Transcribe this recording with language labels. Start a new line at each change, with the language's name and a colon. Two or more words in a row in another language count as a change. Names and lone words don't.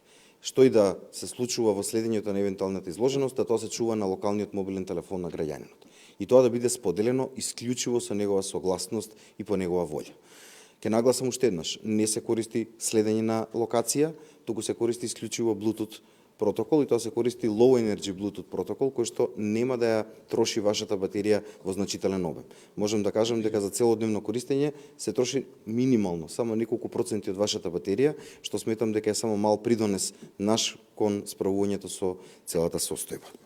Macedonian: Што и да се случува во следењето на евентуалната изложеност, да тоа се чува на локалниот мобилен телефон на граѓанинот. И тоа да биде споделено исклучиво со негова согласност и по негова волја. Ке нагласам уште еднаш, не се користи следење на локација, туку се користи исклучиво Bluetooth протокол и тоа се користи
English: low energy
Macedonian: Bluetooth протокол кој што нема да ја троши вашата батерија во значителен обем. Можам да кажам дека за целодневно користење се троши минимално, само неколку проценти од вашата батерија, што сметам дека е само мал придонес наш кон справувањето со целата состојба.